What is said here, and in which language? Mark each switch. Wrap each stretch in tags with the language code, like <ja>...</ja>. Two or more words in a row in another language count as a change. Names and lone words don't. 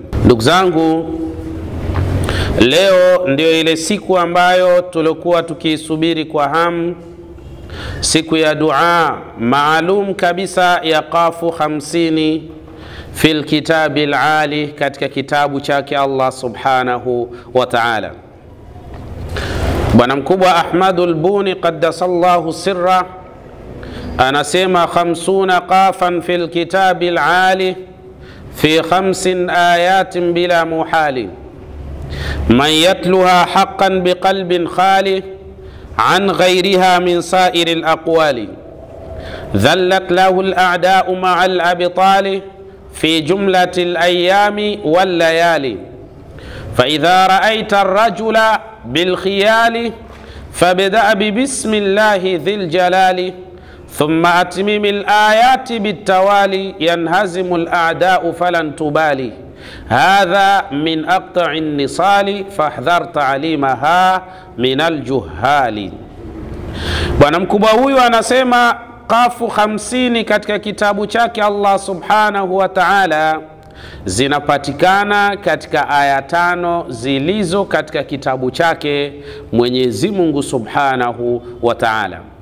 <sw>Ndugu zangu, leo ndio ile siku ambayo tulikuwa tukisubiri kwa hamu, siku ya dua maalum kabisa ya qafu 50</sw> <ar>في الكتاب العالي,</ar> <sw>katika kitabu chake</sw> <ar>الله سبحانه وتعالى.</ar> <sw>Bwana mkubwa</sw> <ar>Ahmadul Buni قدس الله سره anasema 50 قافا في الكتاب العالي في 5 آيات بلا محال من يتلوها حقا بقلب خال عن غيرها من سائر الأقوال ذلت له الأعداء مع الأبطال في جملة الأيام والليالي. فإذا رأيت الرجل بالخيال فابدأ ببسم الله ذي الجلال، ثم أتمم الآيات بالتوالي ينهزم الأعداء فلن تبالي، هذا من أقطع النصال فاحذر تعليمها من الجهال.</ar> <sw>Bwana mkubwa huyu anasema qafu 50 katika kitabu chake</sw> <ar>الله سبحانه وتعالى</ar> <sw>zinapatikana katika aya 5 zilizo katika kitabu chake Mwenyezi</sw> <ar>مونغو سبحانه وتعالى.</ar>